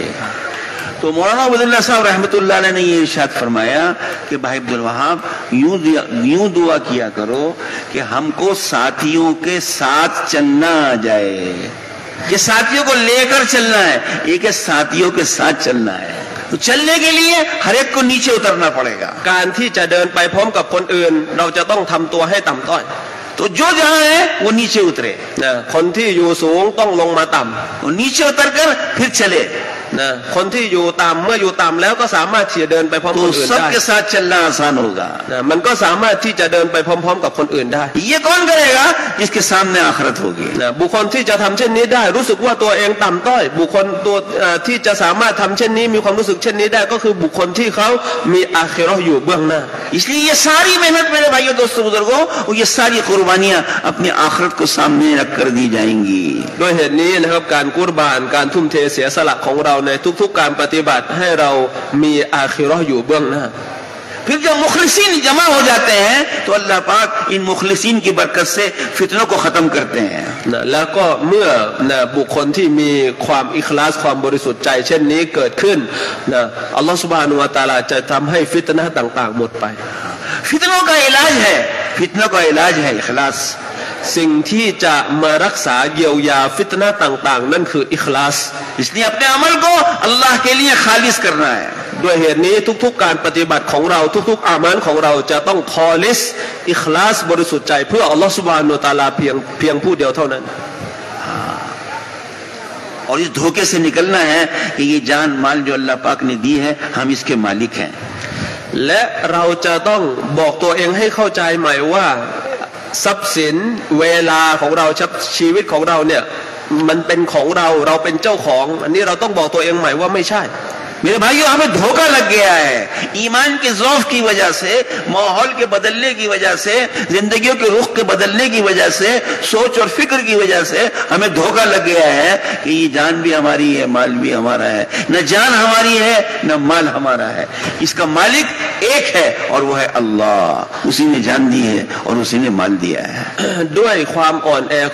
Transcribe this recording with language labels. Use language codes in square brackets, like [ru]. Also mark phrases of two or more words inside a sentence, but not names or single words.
[hi] तो मौलाना उबैदुल्लाह साहब रहमतुल्लाह अलैह ने ये इरशाद फरमाया कि भाई अब्दुल वहाब यूं दुआ किया करो कि हमको साथियों के साथ चलना आ जाए। ये साथियों को लेकर चलना है, एक है साथियों के साथ चलना है। तो चलने के लिए हर एक को नीचे उतरना पड़ेगा। [th] การที่จะเดินไปพร้อมกับคนอื่นเราจะต้องทำตัวให้ต่ำต้อย [hi] तो जो जहां है वो नीचे उतरे [th] คนที่อยู่สูงต้องลงมาต่ำ [hi] वो नीचे उतरकर फिर चले [th] คนที่อยู่ต่ำเมื่ออยู่ต่ำแล้วก็สามารถที่จะเดินไปพร้อมคนอื่นได้ [hi] तो सबके साथ चलना आसान होगा [th] มันก็สามารถที่จะเดินไปพร้อมๆกับคนอื่นได้ [hi] ये कौन करेगा जिसके सामने आखिरत होगी [th] บุคคลที่จะทำเช่นนี้ได้รู้สึกว่าตัวเองต่ำต้อยบุคคลตัวที่จะสามารถทำเช่นนี้มีความรู้สึกเช่นนี้ได้ก็คือบุคคลที่เขามีอาคิเราะห์อยู่เบื้องหน้า [hi] इसलिए ये सारी मेहनत मेरे भाइयों दोस्तों बुजुर्गों और ये सारी कुर्बानियां अपनी आखिरत को सामने रख कर दी जाएंगी [th] ด้วยเหตุนี้นะครับการกุรบานการทุ่มเทเสียสละของเราในทุกๆการปฏิบัติให้เรามีอาคิเราะห์อยู่เบื้องหน้า [hi] फिर जब मुखलिसीन जमा हो जाते हैं तो अल्लाह पाक इन मुखलिसीन की बरकत से फितनों को खत्म करते हैं [th] แล้วก็เมื่อบุคคลที่มีความอิคลาสความบริสุทธิ์ใจเช่นนี้เกิดขึ้นอัลลอฮฺซุบฮานะฮูวะตะอาลาจะทำให้ฟิตนะห์ต่างๆหมดไป [hi] फितनों का इलाज है इखलास [th] สิ่งที่จะมารักษาเยียวยาฟิตนะห์ต่างๆนั่นคืออิคลาส [hi] इसलिए अपने अमल को अल्लाह के लिए खालिस करना है [th] ด้วยเหตุนี้ทุกๆการปฏิบัติของเราทุกๆอามัลของเราจะต้องคอลิสอิคลาสบริสุทธิ์ใจเพื่ออัลลอฮฺซุบฮานะฮูวะตะอาลาเพียงผู้เดียวเท่านั้น [hi] और इस धोखे से निकलना है कि ये जान माल जो अल्लाह पाक ने दी है हम इसके मालिक हैं [th] และเราจะต้องบอกตัวเองให้เข้าใจใหม่ว่าทรัพย์สินเวลาของเราชีวิตของเราเนี่ยมันเป็นของเราเป็นเจ้าของอันนี้เราต้องบอกตัวเองใหม่ว่าไม่ใช่ [hi] मेरे भाइयों हमें धोखा लग गया है ईमान के ज़ौफ़ की वजह से माहौल के बदलने की वजह से जिंदगियों के रुख के बदलने की वजह से सोच और फिक्र की वजह से हमें धोखा लग गया है कि ये जान भी हमारी है माल भी हमारा है न जान हमारी है न माल हमारा है इसका मालिक एक है और वो है अल्लाह उसी ने जान दी है और उसी ने माल दिया है [th] ด้วยความอ่อนแอ